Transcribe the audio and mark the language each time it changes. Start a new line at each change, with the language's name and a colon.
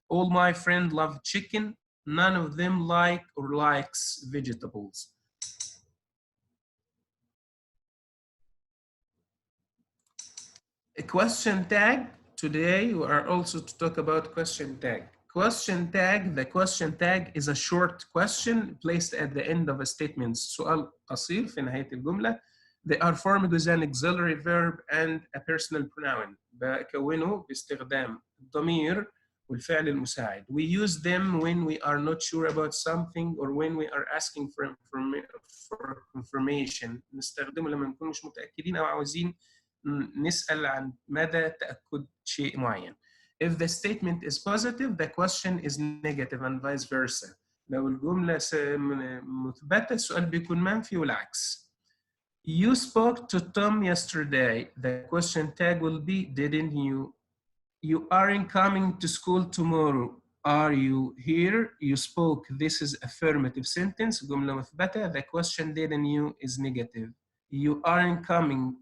English: All my friends love chicken. None of them like or likes vegetables. A question tag. Today we are also to talk about question tag. Question tag, the question tag is a short question placed at the end of a statement.
Arabic: سؤال قصير في نهاية الجملة.
English: They are formed with an auxiliary verb and a personal pronoun.
Arabic: بكونه باستخدام الضمير والفعل المساعد.
English: We use them when we are not sure about something or when we are asking for information.
Arabic: نستخدمه لما نكون مش متأكدين أو عاوزين نسأل عن مدى تأكد شيء معين.
English: If the statement is positive, the question is negative and vice versa.
Arabic: لو الجملة مثبتة السؤال بيكون منفي والعكس.
English: You spoke to Tom yesterday. The question tag will be, didn't you? You aren't coming to school tomorrow. Are you here? You spoke. This is affirmative sentence.
Arabic: جملة مثبتة.
English: The question didn't you is negative. You aren't coming.